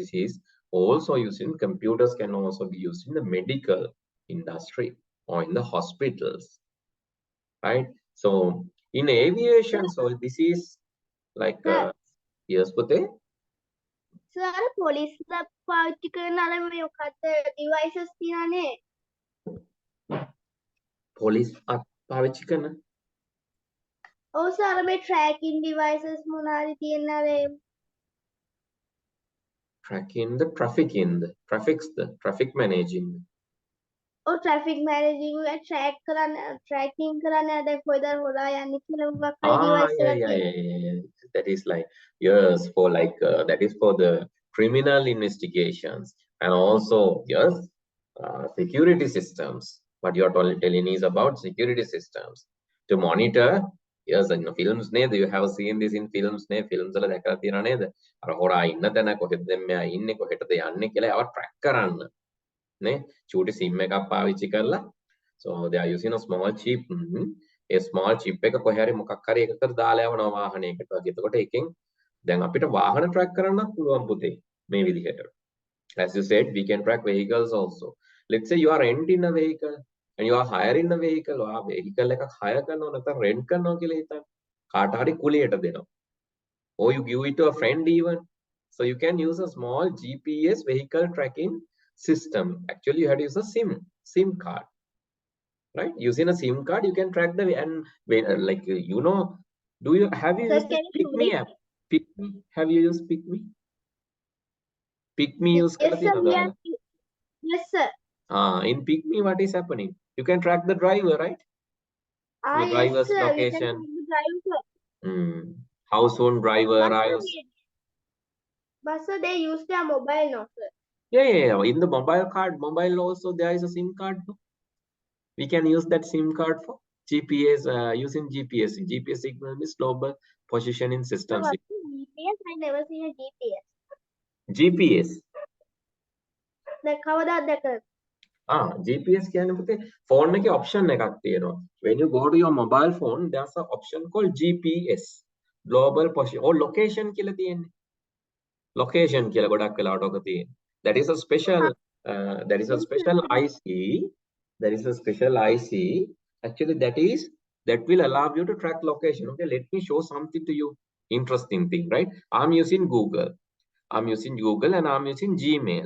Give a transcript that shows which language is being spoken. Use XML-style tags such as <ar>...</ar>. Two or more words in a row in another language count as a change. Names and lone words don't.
<en>This is also used in computers, can also be used in the medical industry or in the hospitals. Right? So in aviation, so this is like yes, Pute?</en> <si>Sir, police la පාවිච්චි කරන අර මේ මොකක්ද devices තියනනේ. Police පාවිච්චි කරන ඔව් සර් මේ</si> <en>tracking devices</en> <si>මොනවාරි තියෙන අර</si> <en>tracking the traffic managing.</en> <si>ඔව්</si> <en>traffic managing</en> <si>එක tracking කරන්න දැන් කොයිද හොරා යන්නේ කියලා මොකක් හරි device එකක්</si> <en>yeah. That is like yes for like that is for the criminal investigations and also yes security systems. What you are telling is about security systems to monitor. Yes, in films you have seen this in films films</en> <si>වල දැකලා තියෙනවා නේද? අර හොරා ඉන්න තැන කොහෙද මෙයා ඉන්නේ කොහෙටද යන්නේ කියලා ඒව track කරන්න. නේ? චූටි SIM එකක් පාවිච්චි කරලා.</si> <en>So they are using a small chip</en> <si>ඒ</si> <en>small chip</en> <si>එක කොහේ හරි මොකක් හරි එකකට දාලා යවනවා වාහනයකට වගේ. එතකොට එකෙන් දැන් අපිට වාහන track කරන්නත් පුළුවන් පුතේ මේ විදිහට.</si> <en>As you said, we can track vehicles also. Let's say you are renting a vehicle and you are hiring a vehicle.</en> <si>ඔයා vehicle එකක් hire කරනවා නැත්නම් rent කරනවා කියලා හිතන්න. කාට හරි කුලියට දෙනවා.</si> <en>Or you give it to a friend even. So you can use a small GPS vehicle tracking system. Actually, you have to use a SIM card. Right? Using a SIM card, you can track the and like you know, have you Sir, used the can you Pick do Me it? app? Pick Me. Have you used Pick Me? Pick Me use Yes, sir.</en> <si>කරලා තියෙනවද?</si> <en>Yes, sir. In Pick Me, what is happening? You can track the driver, right? The Yes, driver's sir. We can location. drive, sir. How soon driver But, arrives. sir, they use their mobile now, sir. Yeah. In the mobile also there is a SIM card. No? We can use that SIM card for GPS, using GPS. GPS signal is global positioning system. So what's the GPS? I never seen a GPS. GPS. Like how that?</en> <si>GPS කියන්නේ පුතේ phone එකේ option එකක් තියෙනවා.</si> <en>When you go to your mobile phone, there's an option called GPS. Global position or location</en> <si>කියලා තියෙන්නේ. Location කියලා ගොඩක් වෙලාවට ඔක තියෙන්නේ.</si> <en>That is a special IC. There is a special IC. Actually, that will allow you to track location. Okay, let me show something to you. Interesting thing, right? I'm using Google and I'm using Gmail.</en>